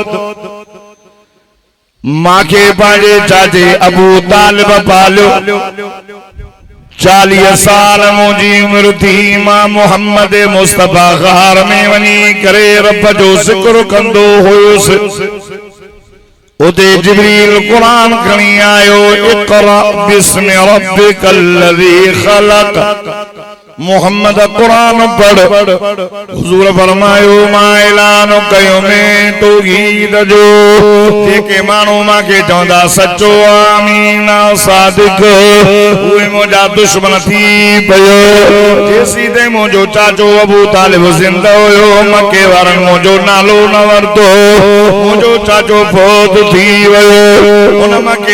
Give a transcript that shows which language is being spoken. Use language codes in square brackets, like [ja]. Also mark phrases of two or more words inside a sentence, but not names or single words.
[sd] मांखे पंहिंजे चाचे अबू तालिब पालियो 40 साल मुंहिंजी उम्र थी मां मोहम्मद मुस्तफा गार में वञी करे रब जो ज़िक्र कंदो हुयुसि उते जिब्रील कुरान खणी आयो [ar] اقرأ باسم ربك الذي خلق [sd] मोहम्मद कुरान पढ़ हुजूर फरमायो मां ऐलान कयो में तौहीद जो जेके माण्हू मांखे चवंदा सचो आमीन सादिक उहे मुंहिंजा दुश्मन थी पियो जेसीं ते मुंहिंजो चाचो अबू तालिब ज़िंदा हुयो मके वारनि मुंहिंजो नालो न वरितो मुंहिंजो चाचो फौत थी वियो उन मके